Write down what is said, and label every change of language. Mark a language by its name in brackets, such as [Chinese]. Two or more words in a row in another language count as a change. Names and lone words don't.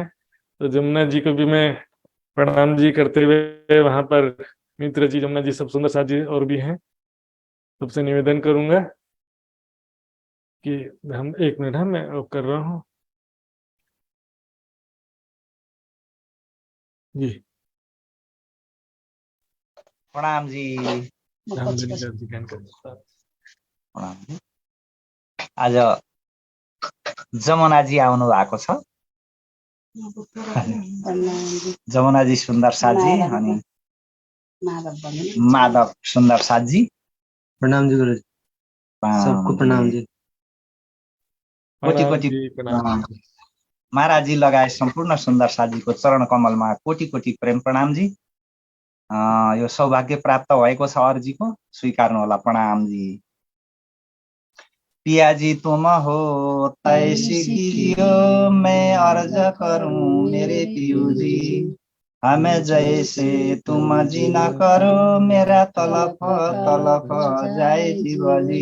[Hindi] तो जमुना जी को भी मैं प्रणाम जी करते हुए, वहां पर मित्र जी, जमुना जी, सब सुंदर साथ जी और भी हैं, सबसे निवेदन करूंगा कि हम 1 मिनट, मैं कर रहा हूँ जी। प्रणाम जी। प्रणाम [Nepali] प्रणाम। आज जमुनाजी आउनु भएको छ। जमुनाजी सुन्दर साथजी अनि माधव सुन्दर साथजी। प्रणाम जी गुरुजी, सबको प्रणाम जी। कोटि कोटि महाराजी लगायत सम्पूर्ण सुन्दर साथजीको चरण कमलमा कोटि कोटि प्रेम प्रणाम जी। यो सौभाग्य प्राप्त भएको छ अर्जीको, स्वीकार्नु होला। प्रणाम जी। [Hindi] पिया जी तुम हो तैसी कीजियो, मैं अर्ज करूं मेरे पियू जी। हमें जैसे तुम जी न करो, मेरा तलप तलप जाए जीव जी।